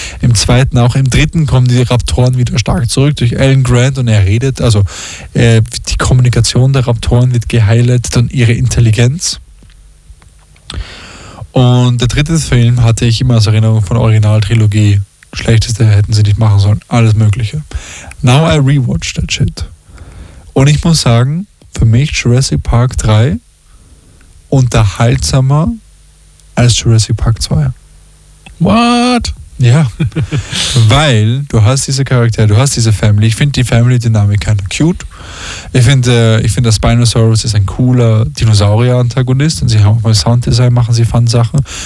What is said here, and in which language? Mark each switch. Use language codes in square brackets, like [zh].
[de] Im zweiten auch, im dritten kommen die Raptoren wieder stark zurück durch Alan Grant und er redet, also die Kommunikation der Raptoren wird gehighlightet und ihre Intelligenz. Und der dritte Film hatte ich immer als Erinnerung von Originaltrilogie. Schlechteste hätten sie nicht machen sollen, alles mögliche. [en] Now I rewatched that shit. [de] Und ich muss sagen, für mich Jurassic Park 3 unterhaltsamer als Jurassic Park 2. [en] What? [de] Ja, weil du hast diese Charaktere, du hast diese Family. Ich finde die Family-Dynamik [en] kind of cute. [de] Ich finde, der Spinosaurus ist ein cooler Dinosaurier-Antagonist und sie haben auch mal Sounddesign, machen sie Fun-Sachen.